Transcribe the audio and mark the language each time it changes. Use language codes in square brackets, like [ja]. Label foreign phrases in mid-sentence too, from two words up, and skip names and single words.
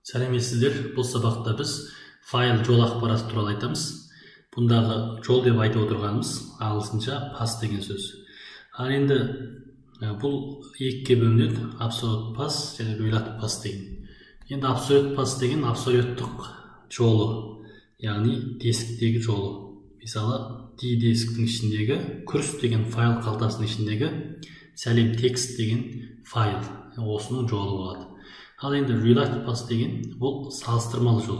[kk] Сәлеметсіздер. Бұл сабақта біз файл жол ақпараты туралы айтамыз. Бұндағы жол деп айтып отырғанымыз ағылшынша pass деген сөз. Ал енді бұл екіге бөлінеді: [en] absolute pass және relative pass деген. [kk] Енді [en] absolute pass [kk] деген абсолюттық жолы, яғни дисктегі жолы. Мысалы, D дисктің ішіндегі курс деген файл қалтасының ішіндегі сәлем текст деген файл, осының жолы болады. Ал енді [en] relative pass [kk] деген бұл салыстырмалы жол.